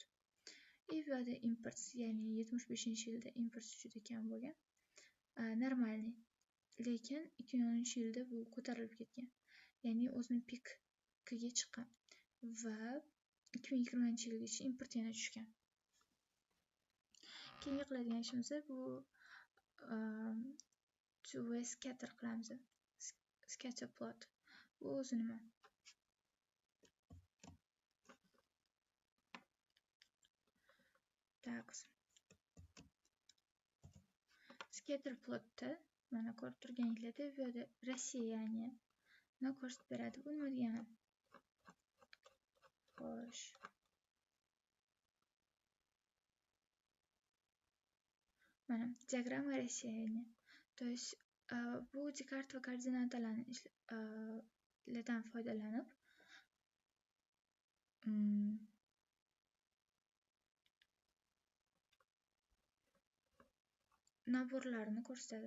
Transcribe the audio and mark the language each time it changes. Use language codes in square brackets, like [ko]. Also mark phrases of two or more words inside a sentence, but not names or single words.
[uz] Bu yerda import, ya'ni 75-yilda import juda kam bo'lgan. Normalniy. Lekin 2010-yilda bu ko'tarilib ketgan. Ya'ni o'zini pikiga chiqqan va 2020-yilgacha import yana tushgan. Keyin qiladigan ishimiz bu [en] two-way scatter [uz] qilamiz. [en] Scatter plot. [uz] Bu o'zi nima? [en] Scatter plotda [uz] mana ko'rib turganinglarda bu yerda Rossiyani ko'rsatib beradi. Bu nima degani? Xo'sh. Mana diagramma Rossiyani. [ru] То есть [uz] bu Descartes va koordinatalardan foydalanib naborlarni ko'rsatadi.